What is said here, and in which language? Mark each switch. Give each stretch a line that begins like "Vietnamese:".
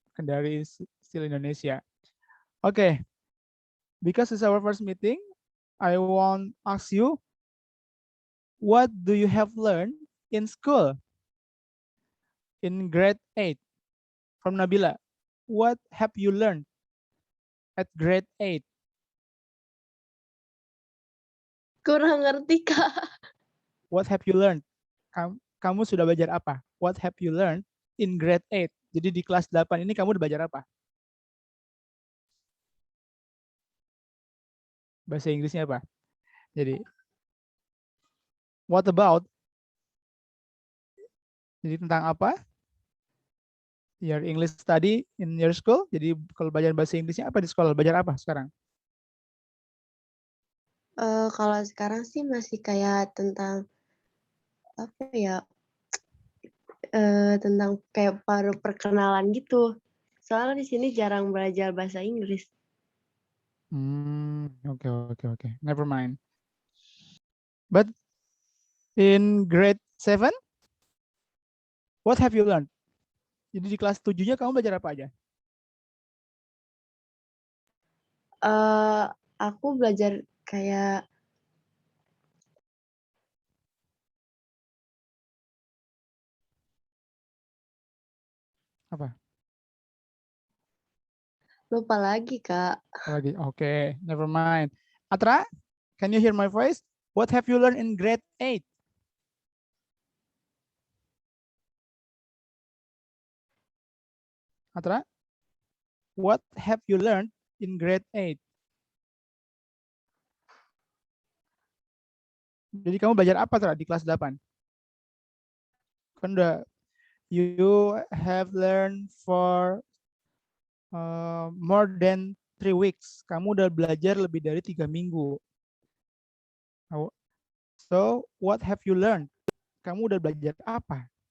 English: Kendari is still Indonesia. Okay, because it's our first meeting, I want to ask you, what do you have learned in school in grade 8 from Nabila? What have you learned at grade 8?
Indonesian: Kurang ngerti, Kak.
English: What have you learned?
Indonesian: Kamu sudah belajar apa?
English: What have you learned in grade 8?
Indonesian: Jadi di kelas 8 ini kamu udah belajar apa? Bahasa Inggrisnya apa? Jadi,
English: what about?
Indonesian: Jadi tentang apa?
English: Your English study in your school.
Indonesian: Jadi kalau belajar bahasa Inggrisnya apa di sekolah? Belajar apa sekarang? Kalau sekarang sih masih kayak tentang apa ya? tentang kayak paru perkenalan gitu. Soalnya di sini jarang belajar bahasa Inggris.
English: Okay. Never mind. But in grade 7, what have you learned?
Indonesian: Jadi di kelas 7-nya kamu belajar apa aja? Aku belajar kayak Apa? lupa lagi, Kak. Lagi.
English: Okay, never mind. Atra, can you hear my voice? What have you learned in grade 8? Atra, what have you learned in grade 8?
Indonesian: Jadi kamu belajar apa Atra di kelas 8? Kan udah
English: you have learned for more than 3 weeks.
Indonesian: Kamu udah belajar lebih dari 3 minggu.
English: So, what have you learned?
Indonesian: Kamu udah belajar apa?